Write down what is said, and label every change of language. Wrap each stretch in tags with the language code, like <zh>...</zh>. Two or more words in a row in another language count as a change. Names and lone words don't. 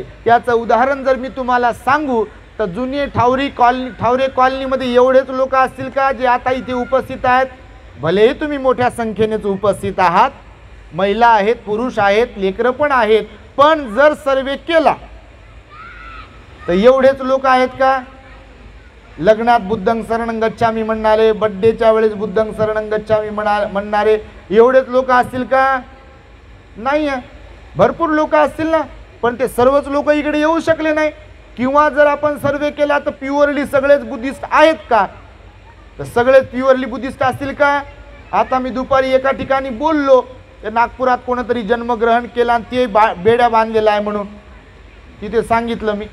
<mr>त्याचं उदाहरण जर मी तुम्हाला सांगू तर जुनी ठावरे कॉलनीमध्ये एवढेच लोक असतील का जे आता इथे उपस्थित आहेत? भलेही तुम्ही मोठ्या संख्येनेच उपस्थित आहात, महिला आहेत, पुरुष आहेत, लेकरं पण आहेत, पण जर सर्वे केला तर एवढेच लोक आहेत का? लग्नात</mr> <pi>बुद्धं शरणं गच्छामी</pi> <mr>म्हणणारे, बड्डेच्या वेळेस</mr> <pi>बुद्धं शरणं गच्छामी</pi> <mr>म्हणणारे एवढेच लोक असतील का? नाही आहे. भरपूर लोक असतील ना, पण ते सर्वच लोक इकडे येऊ शकले नाही. किंवा जर आपण सर्वे केला तर प्युअरली सगळेच बुद्धिस्ट आहेत का? तर सगळेच</mr> <en>purely Buddhist</en> <mr>असतील का? आता मी दुपारी एका ठिकाणी बोललो, ते नागपुरात कोणतरी जन्मग्रहण केला आणि ते बेड्या बांधलेला आहे म्हणून तिथे सांगितलं मी.</mr>